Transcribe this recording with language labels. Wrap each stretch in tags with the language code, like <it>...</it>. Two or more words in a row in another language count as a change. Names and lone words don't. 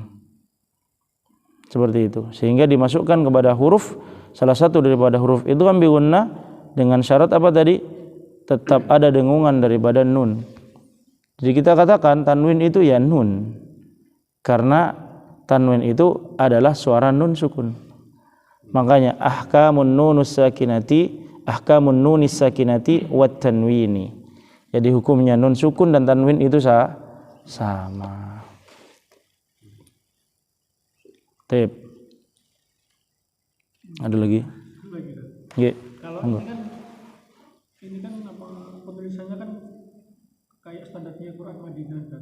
<id>Seperti itu, sehingga dimasukkan kepada huruf salah satu daripada huruf itu kan</id> <ar>بغنة</ar> <id>dengan syarat apa tadi? Tetap ada dengungan daripada nun. Jadi kita katakan tanwin itu ya nun, karena tanwin itu adalah suara</id> <ar>نون سكون. Makanya أحكام النون الساكنة والتنوين.</ar> <id>Jadi hukumnya</id> <ar>نون سكون</ar> <id>dan tanwin itu sama. Tep. Ada lagi? Ya. Kalau ini kan apa penulisannya kan kayak standarnya Quran Madinah kan.</id>